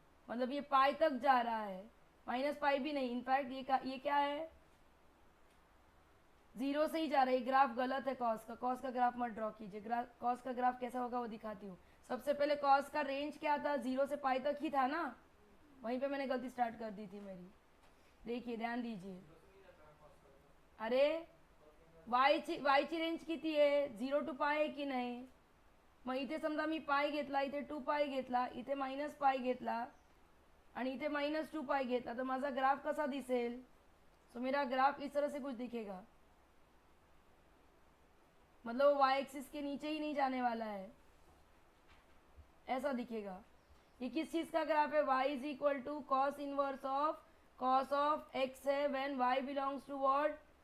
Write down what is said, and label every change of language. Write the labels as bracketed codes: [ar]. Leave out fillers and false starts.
[hi] मतलब ये पाई तक जा रहा है, -पाई भी नहीं, इनफैक्ट ये क्या है? 0 से ही जा रहा है। ग्राफ गलत है कॉस का। कॉस का ग्राफ मत ड्रॉ कीजिए। कॉस का ग्राफ कैसा होगा वो दिखाती हूँ। सबसे पहले कॉस का रेंज क्या था? 0 से पाई तक ही था ना, वहीं पे मैंने गलती स्टार्ट कर दी थी मेरी। देखिए ध्यान दीजिए, [mr] अरे वायची रेंज किती आहे? 0 to पाय आहे की नाही? मग इथे समजा मी पाय घेतला, इथे 2 पाय घेतला, इथे -पाय घेतला आणि इथे -2 पाय घेतला, तो माझा ग्राफ कसा दिसेल? [hi] तो मेरा ग्राफ इस तरह से कुछ दिखेगा, मतलब वो वाई एक्सिस के नीचे ही नहीं जाने वाला है, ऐसा दिखेगा। ये किस चीज का ग्राफ है? [en] y is equal to cos inverse of cos of x है when y belongs to what?